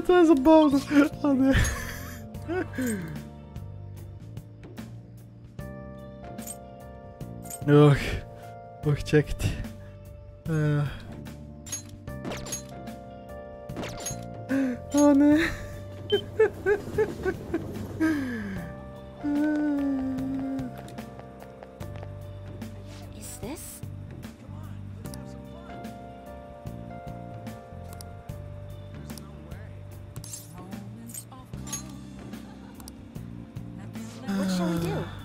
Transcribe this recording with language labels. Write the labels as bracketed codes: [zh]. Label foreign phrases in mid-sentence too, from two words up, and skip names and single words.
[bg] забавно. А, не. Ох, чакайте. О, не. [en] Is this? What shall we do?